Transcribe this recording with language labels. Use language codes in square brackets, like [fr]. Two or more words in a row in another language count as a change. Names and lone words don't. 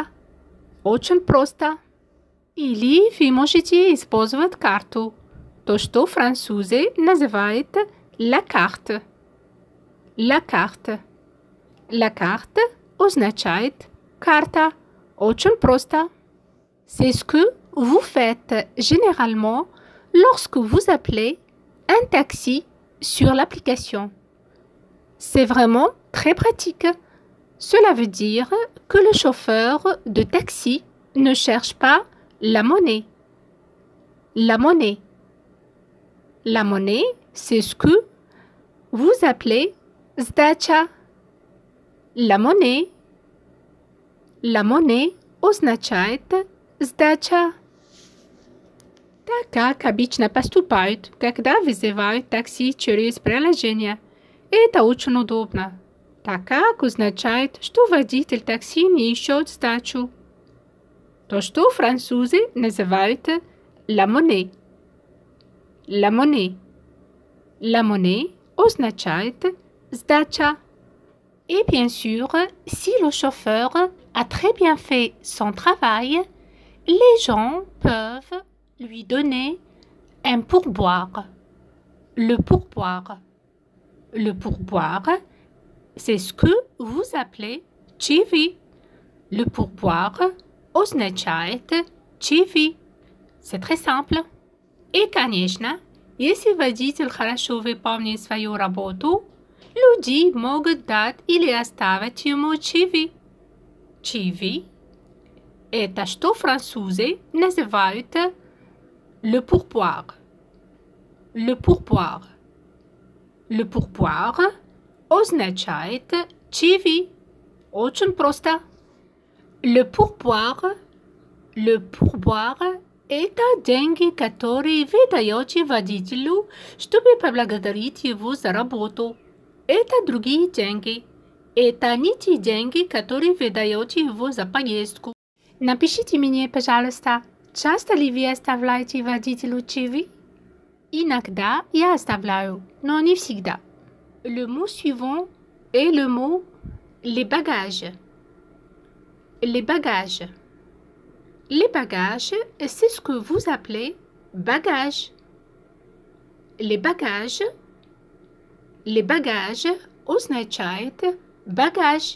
[ru] Очень просто. Или вы можете использовать карту. То, что французы называют [fr] la carte. La carte. La carte [ru] означает карта. Очень просто. [fr] C'est ce que vous faites généralement lorsque vous appelez un taxi sur l'application. C'est vraiment très pratique. Cela veut dire que le chauffeur de taxi ne cherche pas la monnaie. La monnaie. La monnaie, c'est ce que vous appelez sdacha. La monnaie. La monnaie [ru] означает сдача. Так как обычно поступают, когда вызывают такси через приложение. Это очень удобно, так как означает, что водитель такси не ищет сдачу. То, что французы называют [fr] la monnaie. La monnaie. La monnaie [ru] означает сдача. [fr] Et bien sûr, si le chauffeur a très bien fait son travail, les gens peuvent lui donner un pourboire. Le pourboire. Le pourboire, c'est ce que vous appelez чаевые. Le pourboire [ru] означает чаевые. [fr] C'est très simple. [ru] И, конечно, если водитель хорошо выполнит свою работу, люди могут дать или оставить ему чаевые. Чаевые – это что французы называют [fr] le pourboire. Le pourboire. Le pourboire [ru] означает чаевые. Очень просто. [fr] Le pourboire – [ru] это деньги, которые вы даете водителю, чтобы поблагодарить его за работу. Это другие деньги. Это не те деньги, которые вы даете его за поездку. Напишите мне, пожалуйста, часто ли вы оставляете водителю чаевые? Иногда я оставляю, но не всегда. [fr] Le mot suivant est le mot les bagages. Les bagages. Les bagages, c'est ce que vous appelez bagages. Les bagages. Les bagages означает bagages.